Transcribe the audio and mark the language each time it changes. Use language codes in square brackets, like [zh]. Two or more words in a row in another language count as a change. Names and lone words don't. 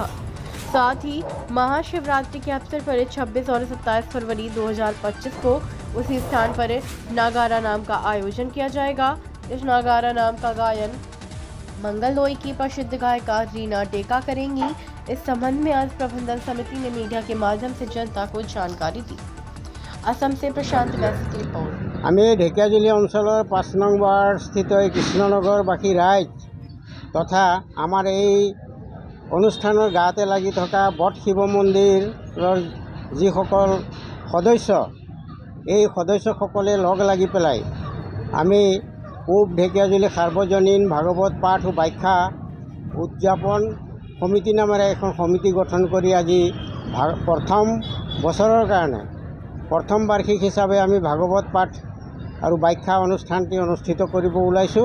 [hi] साथ ही महाशिवरात्रि के अवसर पर 26 और 27 फरवरी 2025 को उसी स्थान पर नागारा नाम का आयोजन किया जाएगा। इस नागारा नाम का गायन मंगलदोई की प्रसिद्ध गायिका रीना टेका करेंगी। इस संबंध में आज प्रबंधन समिति ने मीडिया के माध्यम से जनता को जानकारी दी। असम से प्रशांत व्यास की रिपोर्ट। [as] আমি ঢেকিয়াজুলি অঞ্চলৰ ৫ নং ৱাৰ্ড স্থিত এই কৃষ্ণনগৰবাসী ৰাইজ তথা আমাৰ এই অনুষ্ঠানৰ গাতে লাগি থকা বট শিৱ মন্দিৰৰ যিসকল সদস্য, এই সদস্যসকলে লগ লাগি পেলাই আমি পূব ঢেকিয়াজুলি সাৰ্বজনীন ভাগৱত পাঠ ও ব্যাখ্যা উদযাপন সমিতি নামেৰে এখন সমিতি গঠন কৰি আজি প্ৰথম বছৰৰ কাৰণে প্ৰথম বাৰ্ষিক হিচাপে আমি ভাগৱত পাঠ আৰু ব্যাখ্যা অনুষ্ঠানটি অনুষ্ঠিত কৰিব ওলাইছোঁ।